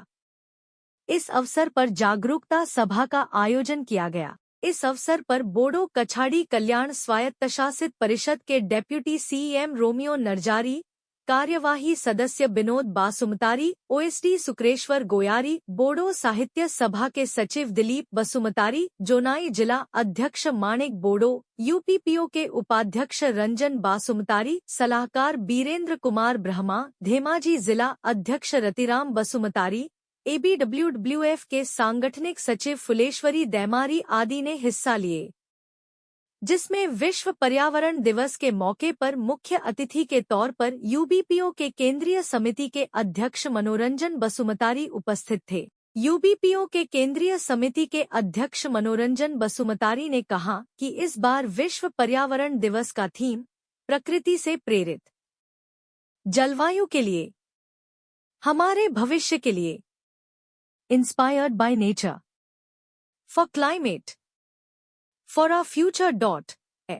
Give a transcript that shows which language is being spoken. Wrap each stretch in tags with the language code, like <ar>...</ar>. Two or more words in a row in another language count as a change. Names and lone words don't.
<hi>इस अवसर पर जागरूकता सभा का आयोजन किया गया। इस अवसर पर बोडो कछाड़ी कल्याण स्वायत्तशासित परिषद के डेप्यूटी सीएम रोमियो नरजारी, कार्यवाही सदस्य विनोद बासुमतारी, ओएसडी सुक्रेश्वर गोयारी, बोडो साहित्य सभा के सचिव दिलीप बसुमतारी, जोनाई जिला अध्यक्ष माणिक बोडो, यूपीपीओ के उपाध्यक्ष रंजन बासुमतारी, सलाहकार बीरेंद्र कुमार ब्रह्मा, धेमाजी जिला अध्यक्ष रतिराम बसुमतारी, एबीडब्ल्यूडब्ल्यूएफ के सांगठनिक सचिव फुलेश्वरी दैमारी आदि ने हिस्सा लिए, जिसमें विश्व पर्यावरण दिवस के मौके पर मुख्य अतिथि के तौर पर यूबीपीओ के केंद्रीय समिति के अध्यक्ष मनोरंजन बसुमतारी उपस्थित थे। यूबीपीओ के केंद्रीय समिति के अध्यक्ष मनोरंजन बसुमतारी ने कहा कि इस बार विश्व पर्यावरण दिवस का थीम प्रकृति से प्रेरित, जलवायु के लिए, हमारे भविष्य के लिए,</hi> <en>inspired by nature, for climate, for a future</en> <hi>है।</hi>